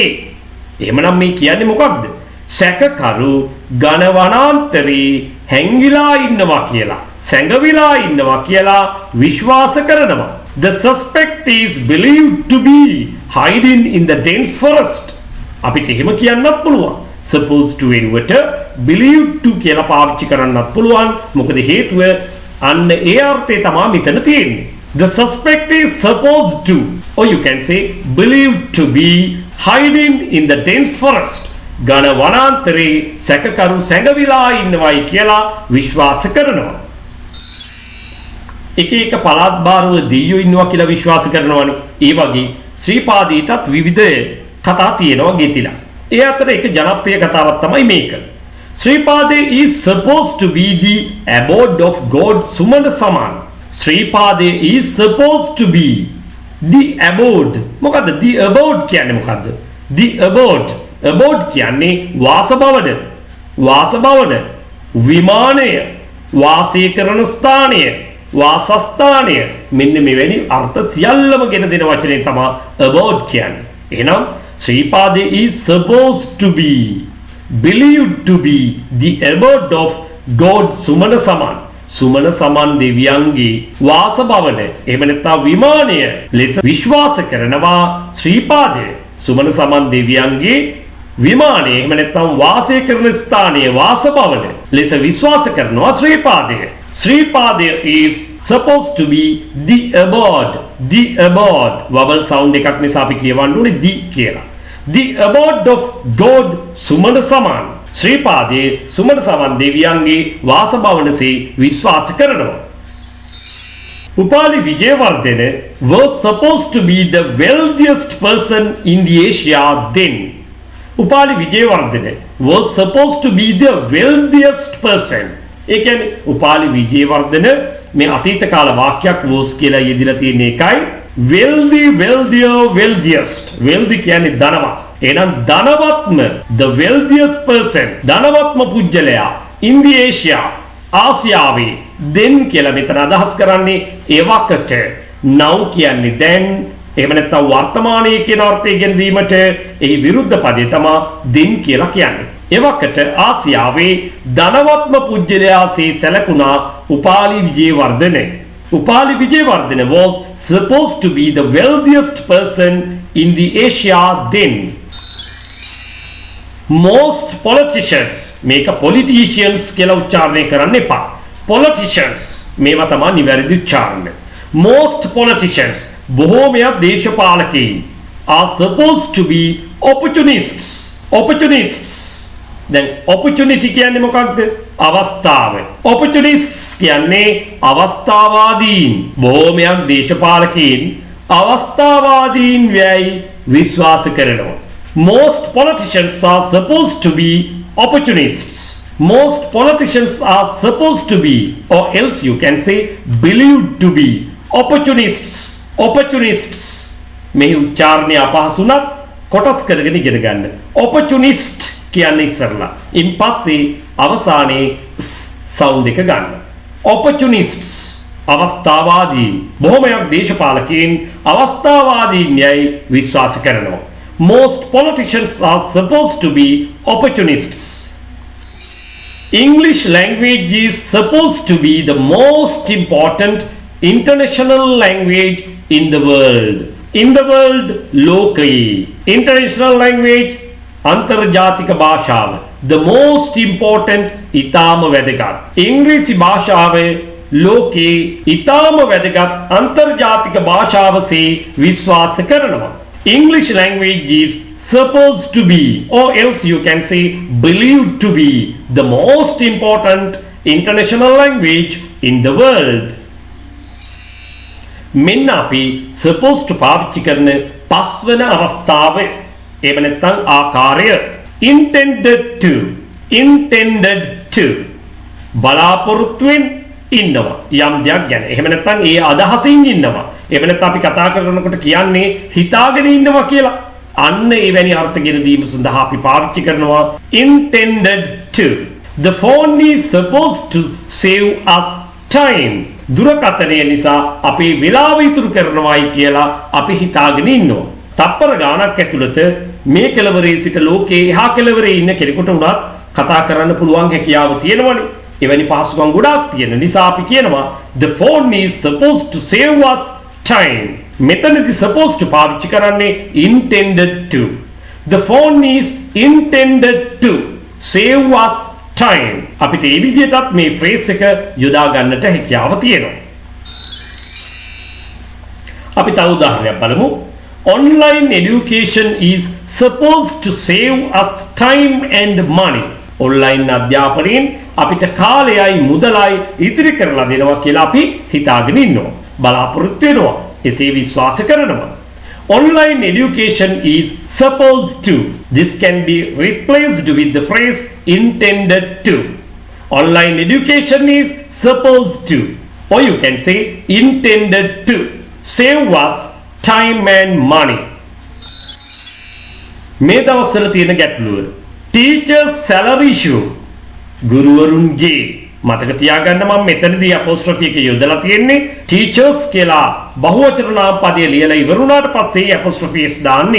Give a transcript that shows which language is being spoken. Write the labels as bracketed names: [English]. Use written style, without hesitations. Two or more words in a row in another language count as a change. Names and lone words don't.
[Sinhala] එහෙමනම් මේ කියන්නේ මොකක්ද? සැකකරු ඝන වනාන්තරේ හැංගිලා ඉන්නවා කියලා, සැඟවිලා ඉන්නවා කියලා විශ්වාස කරනවා. [English] The suspect is believed to be hiding in the dense forest. [Sinhala] අපිට එහෙම කියන්නත් පුළුවන්. [English] supposed to [Sinhala] වෙනුවට [English] believed to [Sinhala] කියලා පාවිච්චි කරන්නත් පුළුවන්. මොකද හේතුව අන්න ඒ අර්ථය තමයි මෙතන තියෙන්නේ. [English] The suspect is supposed to, or you can say believed to be hiding in the dense forest. [Sinhala] ඝන වනාන්තරේ සැකකරු සැඟවිලා ඉන්නවයි කියලා විශ්වාස කරනවා. එක එක පළාත් භාරව දීයෝ ඉන්නවා කියලා විශ්වාස කරනවානේ. ඒ වගේ ශ්‍රීපාදීටත් විවිධ කතා තියෙනවා ගෙතිලා. ඒ අතර එක ජනප්‍රිය කතාවක් තමයි මේක. [English] ශ්‍රීපාදේ is supposed to be the abode of God සුමන සමාන. ශ්‍රීපාදේ is supposed to be the abode. [Sinhala] මොකද්ද [English] the abode [Sinhala] කියන්නේ මොකද්ද? [English] the abode. [Sinhala] abode කියන්නේ වාසභවන. වාසභවන. විමානය. වාසය කරන ස්ථානය. වාසස්ථානය. මෙන්න මෙවැනි අර්ථ සියල්ලම ගෙන දෙන වචනේ තමයි abode කියන්නේ. [English] එහෙනම් ශ්‍රීපාදේ is supposed to be, believed to be the abode of God සුමන සමාන. [Sinhala] සුමන සමන් දෙවියන්ගේ වාසභවන එහෙම නැත්නම් විමානය ලෙස විශ්වාස කරනවා ශ්‍රීපාදය. සුමන සමන් දෙවියන්ගේ විමානය එහෙම නැත්නම් වාසය කරන ස්ථානයේ වාසභවන ලෙස විශ්වාස කරනවා ශ්‍රීපාදය. [English] ශ්‍රීපාදය is supposed to be the abode. the abode vowel sound [Sinhala] එකක් නිසා අපි කියවන්න ඕනේ the කියලා. [English] the abode of God සුමන සමන්. [Sinhala] ශ්‍රීපාදයේ සුමන සමන් දෙවියන්ගේ වාසභවනසේ විශ්වාස කරනවා. [English] උපාලි විජේවර්ධන was supposed to be the wealthiest person in the Asia then. උපාලි විජේවර්ධන was supposed to be the wealthiest person. [Sinhala] ඒ කියන්නේ උපාලි විජේවර්ධන මේ අතීත කාල වාක්‍යයක් was කියලා යෙදিলা තියෙන එකයි [English] wealthy, wealthier, wealthiest. [Sinhala] wealthy කියන්නේ ධනවත්. එහෙනම් ධනවත්ම [English] the wealthiest person [Sinhala] ධනවත්ම පුජ්‍යලයා [English] in the Asia [Sinhala] ආසියාවේ then කියලා මෙතන අදහස් කරන්නේ එවකට now කියන්නේ then එහෙම නැත්නම් වර්තමානයේ කියන අර්ථය ගෙන දීමට එහි විරුද්ධ පදේ තමයි then කියලා කියන්නේ. එවකට ආසියාවේ ධනවත්ම පුජ්‍යලයාසේ සැලකුණා උපාලි විජේවර්ධන. [English] උපාලි විජේවර්ධන was supposed to be the wealthiest person in the Asia then. most politicians [Sinhala] මේක politicians කියලා උච්චාරණය කරන්න එපා. politicians මේවා තමයි නිවැරදි උච්චාරණය. [English] most politicians [Sinhala] බොහෝමයක් දේශපාලකයින් [English] are supposed to be opportunists. [Sinhala] opportunists දැන් opportunity කියන්නේ මොකක්ද? අවස්ථාව. opportunists කියන්නේ අවස්ථාවාදීන්. බොහෝමයක් දේශපාලකයින් අවස්ථාවාදීන් වැයි විශ්වාස කරනවා. [English] most politicians are supposed to be opportunists. most politicians are supposed to be, or else you can say believed to be, opportunists. [Sinhala] opportunists මේ උච්චාරණය අපහසුණත් කොටස් කරගෙන ඉගෙන ගන්න. opportunist කියන්නේ ඉස්සරලා ඉන් පස්සේ අවසානයේ sound එක ගන්න. opportunists අවස්ථාවාදීන්. බොහොමයක් දේශපාලකයන් අවස්ථාවාදීන් යයි විශ්වාස කරනවා. [English] most politicians are supposed to be opportunists. English language is supposed to be the most important international language in the world. In the world, locally. International language, [Sinhala] අන්තර්ජාතික භාෂාව. [English] The most important, [Sinhala] ඊටාම වැදගත්. ඉංග්‍රීසි භාෂාවේ ලෝකේ ඊටාම වැදගත් අන්තර්ජාතික භාෂාවසේ විශ්වාස කරනවා. [English] English language is supposed to be, or else you can say believed to be, the most important international language in the world. [Sinhala] මෙන්න අපි [English] supposed to [Sinhala] පාවිච්චි කරන පස්වන අවස්ථාව. එහෙම නැත්නම් ආකාරය [English] intended to [Sinhala] බලාපොරොත්තුෙන් ඉන්නවා යම් දෙයක් ගැන. එහෙම නැත්නම් ඒ අදහසින් ඉන්නවා. එහෙම නැත්නම් අපි කතා කරනකොට කියන්නේ හිතාගෙන ඉන්නවා කියලා. අන්න එවැනි අර්ථ ගෙන දීම සඳහා අපි පාවිච්චි කරනවා [English] intended to. The phone is supposed to save us time. [Sinhala] දුරකථනය නිසා අපේ වෙලාව ඉතුරු කරනවායි කියලා අපි හිතාගෙන ඉන්නවා. තප්පර ගාණක් ඇතුළත මේ කෙළවරේ සිට ලෝකේ එහා කෙළවරේ ඉන්න කෙනෙකුට උනත් කතා කරන්න පුළුවන් හැකියාව තියෙනවනේ. එවැනි පහසුකම් ගොඩාක් තියෙන නිසා අපි කියනවා [English] the phone is supposed to save us time. [Sinhala] මෙතනදී [English] supposed to [Sinhala] පාවිච්චි කරන්නේ [English] intended to. The phone is intended to save us time. [Sinhala] අපිට මේ විදිහටත් මේ phrase එක යොදා ගන්නට හැකියාව තියෙනවා. අපි තව උදාහරණයක් බලමු. [English] Online education is supposed to save us time and money. [Sinhala] Online අධ්‍යාපනයෙන් අපිට කාලයයි මුදලයි ඉතිරි කරලා දෙනවා කියලා අපි හිතාගෙන ඉන්නවා. බලාපොරොත්තු වෙනවා. එසේ විශ්වාස කරනවා. [English] Online education is supposed to. This can be replaced with the phrase intended to. Online education is supposed to, or you can say intended to save us time and money. [Sinhala] මේ දවස්වල තියෙන ගැටලුව [English] teachers salary issue. [Sinhala] ගුරුවරුන්ගේ මතක තියාගන්න මම මෙතනදී apostrophe එක යොදලා තියෙන්නේ teachers කියලා බහුවචන නාම පදය ලියලා ඉවරුණාට පස්සේ [English] apostrophe s [Sinhala] දාන්නේ.